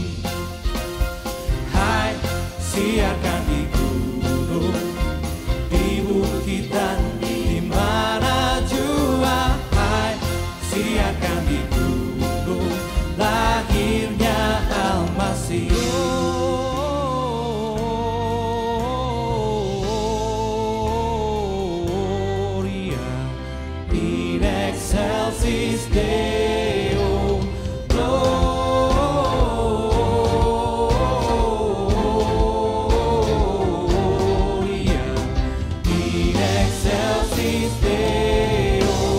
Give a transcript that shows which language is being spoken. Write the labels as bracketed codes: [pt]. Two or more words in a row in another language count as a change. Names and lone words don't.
[id] Hai, siarkan di gunung, di bukit dan di mana jua. Hai, siarkan di gunung, lahirnya Al-Masih. [la] Gloria in excelsis Deo. Gloria in excelsis Deo.